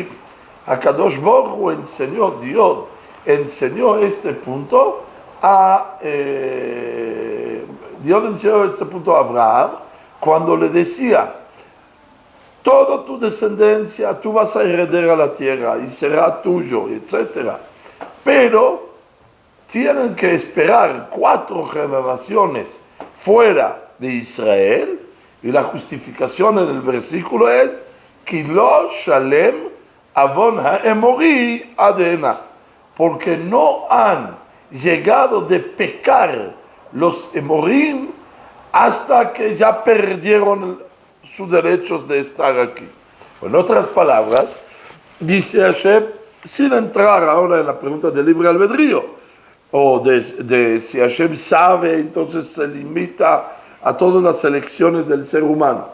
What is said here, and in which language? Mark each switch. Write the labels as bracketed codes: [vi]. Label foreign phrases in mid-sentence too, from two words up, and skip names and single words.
[he] הקדוש ברוך הוא [es] Dios enseñó este punto a Abraham, cuando le decía: toda tu descendencia, tú vas a heredar a la tierra y será tuyo, etc. Pero tienen que esperar 4 generaciones fuera de Israel, y la justificación en el versículo es: [he] כי לא שלם עון האמרי עד הנה, [es] porque no han llegado de pecar los emorim hasta que ya perdieron sus derechos de estar aquí. En otras palabras, dice Hashem, sin entrar ahora en la pregunta del libre albedrío, o de si Hashem sabe, entonces se limita a todas las elecciones del ser humano.